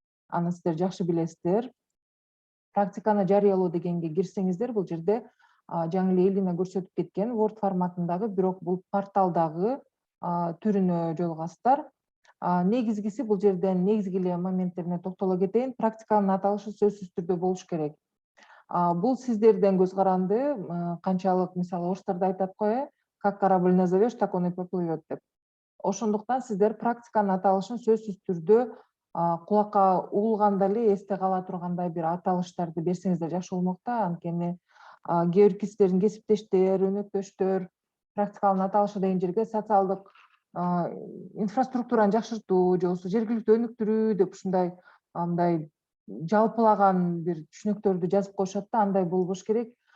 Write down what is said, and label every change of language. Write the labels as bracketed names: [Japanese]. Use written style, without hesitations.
[Kyrgyz] Аны сиздер жакшы билесиздер. Практиканы жарыялоо дегенге кирсеңиздер, бул жерде жаңы эле Элина көрсөтүп кеткен Word форматындагы, бирок бул порталдагы түрүнө жолугасыздар. Негизгиси бул жерден негизги эле моменттерине токтоло кетейин. Практиканын аталышы сөзсүз түрдө болуш керек. Бул сиздерден көз каранды, канчалык, мисалы, орустарда айтат го, [Russian] как корабль назовешь, так он и поплывет [Kyrgyz] деп. Ошондуктан сиздер практиканын аталышын сөзсүз түрдө кулакка угулганда эле эсте кала тургандай бир аталыштарды берсеңиздер жакшы болмок да. Анткени кээ бир сиздердин кесиптештер, өнөктөштөр практиканын аталышы деген жерге социалдык инфраструктураны жакшыртуу же болбосо жергиликтүү өнүктүрүү деп ушундай мындай жалпылаган бир түшүнүктөрдү жазып коюшат да, андай болбош керек.